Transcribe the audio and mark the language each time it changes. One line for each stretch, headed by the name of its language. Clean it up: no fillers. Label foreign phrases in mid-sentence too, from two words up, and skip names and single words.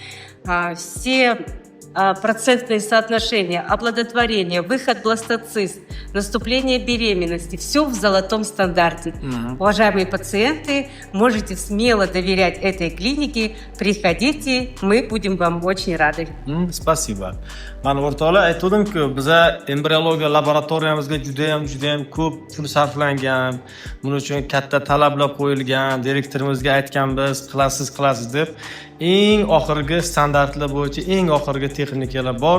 Russian: Все процентные соотношения, оплодотворение, выход бластоцист, наступление беременности, все в золотом стандарте. Уважаемые пациенты, можете смело доверять этой клинике, приходите, мы будем вам очень рады. Спасибо.
Uzbek: Mana o'rtoqlar aytdim-ku, biza embriologiya laboratoriyamizga juda ham ko'p pul sarflangan. Buning uchun katta talablar qo'yilgan. Direktorimizga aytganmiz, qilasiz deb. Eng oxirgi standartlar bo'yicha eng oxirgi texnikalar bor.